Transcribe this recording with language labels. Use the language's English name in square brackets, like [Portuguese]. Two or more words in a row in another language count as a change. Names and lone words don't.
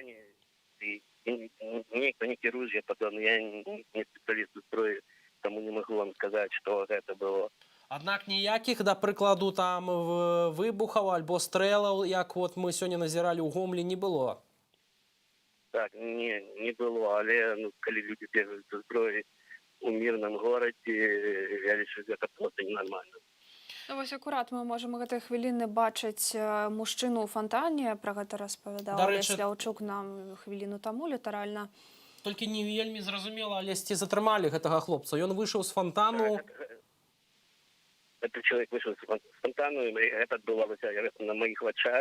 [Belarusian] Ніхто не кіруе, я не спецыяліст у зброі, таму не магу вам сказаць, што гэта было. Аднак ніякіх, да прыкладу, там выбухаў альбо стрэлаў, як вот мы сёння назіралі ў Гомлі, не было? Так, не было, але калі [Russian] люди бегают со [Belarusian] зброей [Russian] у мирном городе, [Belarusian] я лічу, гэта просто ненормально. Вось акурат мы можам гэтай хвіліны бачыць мужчыну ў фантане, пра гэта распавядаў Алесь Ляўчук нам хвіліну таму літаральна. Толькі не вельмі зразумела, але ці затрымалі гэтага хлопца. Ён выйшаў з фантану. Этот чалавек выйшаў з фантану, і гэта адбывалася на маіх вачах.